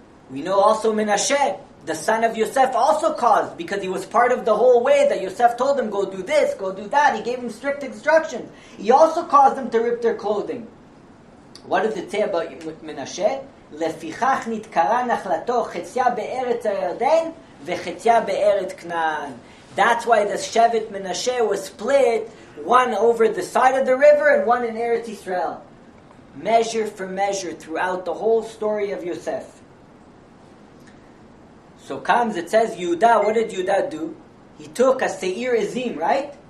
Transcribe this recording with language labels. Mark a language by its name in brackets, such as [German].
[English] We know also Menashe, the son of Yosef, also caused, because he was part of the whole way that Yosef told him, go do this, go do that. He gave him strict instructions. He also caused them to rip their clothing. What does it say about Menashe? [Hebrew] לפיכך נתקרא נחלתו חציה בארץ הירדן וחציה בארץ כנען. [English] That's why the Shevet Menashe was split, one over the side of the river and one in Eretz Yisrael. Measure for measure throughout the whole story of Yosef. So comes, it says, Yehuda, what did Yehuda do? He took a Seir Ezim, right?